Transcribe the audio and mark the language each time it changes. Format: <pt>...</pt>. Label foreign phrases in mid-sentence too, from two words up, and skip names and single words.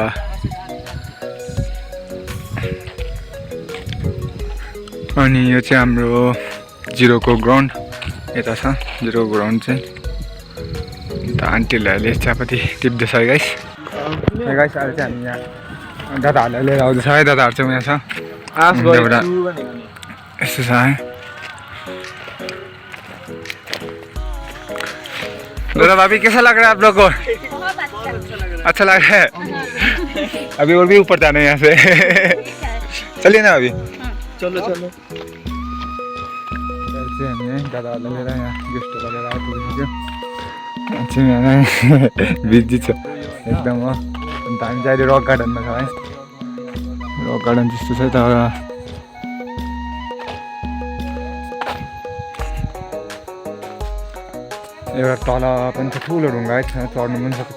<ne>अनि यो चाहिँ हाम्रो जिरोको ग्राउन्ड यता छ। जिरोको ग्राउन्ड चाहिँ अन्त आन्टीहरूले अहिले चियापत्ती टिप्दैछ है गाइस। गाइस अहिले चाहिँ हामी यहाँ दादाहरूलाई लिएर आउँदैछ है। दादाहरू चाहिँ यहाँ छ एउटा यस्तो छ है।</ne> <hi>दादा भाभी कैसा लग रहा है आप लोग को? अच्छा लग रहा है? अभी और भी ऊपर जाना है यहाँ से। चलिए ना अभी। चलो चलो।</hi> <ne>हामी दादाहरूलाई लिएर यहाँ गेस्टहरू लिएर आइपुगेको थियो। यहाँ बिजी छ एकदम हो। अन्त हामी चाहिँ अहिले रक गार्डनमा छ है। रक गार्डन जस्तो छ तर एउटा तल पनि छ ठुलो ढुङ्गा है, चढ्नु पनि सक्छ।</ne>